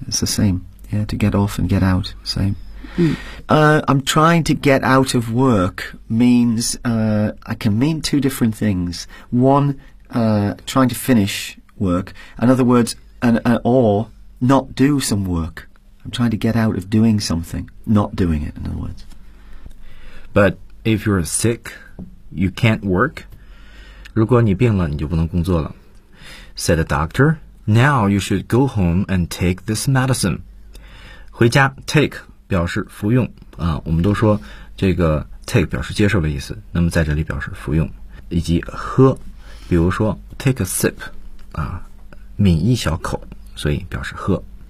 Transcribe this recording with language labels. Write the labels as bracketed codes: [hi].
[en] It's the same. Yeah. To get off and get out. Same. I'm trying to get out of work means, I can mean two different things. One, trying to finish work. In other words, or not do some work. I'm trying to get out of doing something, not doing it, in other words. But if you're sick, you can't work. [zh] 如果你病了，你就不能工作了。 [en] Said the doctor, now you should go home and take this medicine. [zh] 回家 take 表示服用啊，我们都说这个 take 表示接受的意思。那么在这里表示服用以及喝，比如说 [en] take a sip [zh] 啊，抿一小口，所以表示喝。